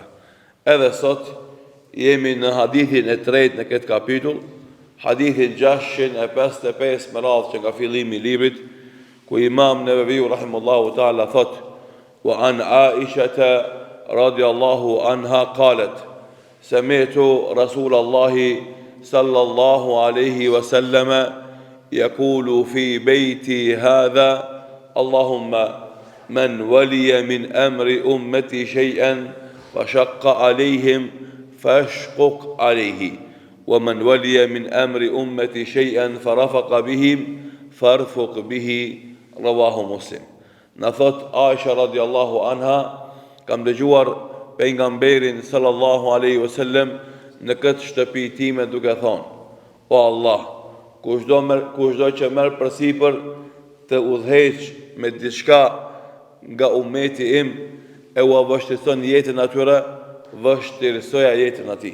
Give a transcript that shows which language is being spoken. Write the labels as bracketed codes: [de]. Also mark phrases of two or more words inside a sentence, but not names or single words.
[sq] Edhe sot jemi në hadithin e tretë në këtë kapitull, hadithin 655 me radhë që nga fillimi i librit, ku Imam Neveviu [ar] رحمه الله تعالى [sq] thot: [ar] "Wa عن عائشة رضي الله عنها قالت سمعت رسول الله صلى الله عليه وسلم يقول في بيتي هذا: اللهم من ولي من أمر أمتي شيئا فشق عليهم فاشقق عليه، ومن ولي من أمر أمتي شيئا فرفق بهم فارفق به." رواه مسلم. [sq] Thot Aisha [ar] رضي الله عنها, [sq] kam dëgjuar pejgamberin [ar] صلى الله عليه وسلم [sq] në këtë shtëpi time duke thonë: "O Allah, kushdo që merr përsipër të udhëheq me diçka nga ummeti im e u vështirëson jetën atyre, vështirësoja jetën atij.